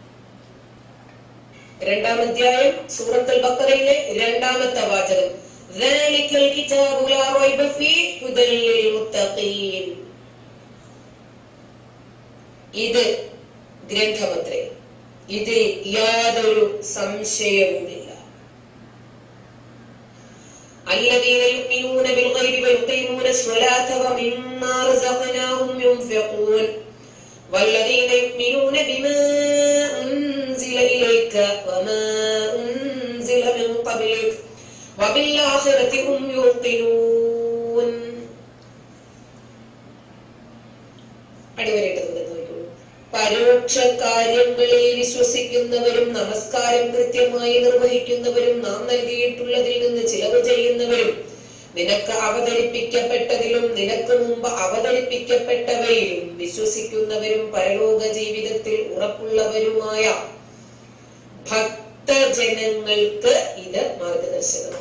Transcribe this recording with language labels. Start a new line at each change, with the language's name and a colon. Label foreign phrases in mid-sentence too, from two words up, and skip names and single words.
Malayalam: 2-ാം അധ്യായം സൂറത്തുൽ ബഖറയിലെ 2-ാമത്തെ വാചകം,
Arabic: ذلك الكتاب لا ريب فيه هدى للمتقين.
Malayalam: ഇത് ഗ്രന്ഥമത്രേ, ഇതിൽ യാതൊരു സംശയവുമില്ല.
Arabic: الذين يؤمنون بالغيب ويقيمون الصلاة ومما رزقناهم ينفقون والذين يؤمنون بما أنزل إليك وما أنزل من قبلك وبالآخرة هم يوقنون.
Malayalam: പരോക്ഷ കാര്യങ്ങളിൽ വിശ്വസിക്കുന്നവരും നമസ്കാരം കൃത്യമായി നിർവഹിക്കുന്നവരും നാം നൽകിയിട്ടുള്ളതിൽ നിന്ന് ചിലവ് ചെയ്യുന്നവരും നിനക്ക് അവതരിപ്പിക്കപ്പെട്ടതിലും നിനക്ക് മുമ്പ് അവതരിപ്പിക്കപ്പെട്ടവയിലും വിശ്വസിക്കുന്നവരും പരലോക ജീവിതത്തിൽ ഉറപ്പുള്ളവരുമായ ഭക്തജനങ്ങൾക്ക് ഇത് മാർഗദർശനം.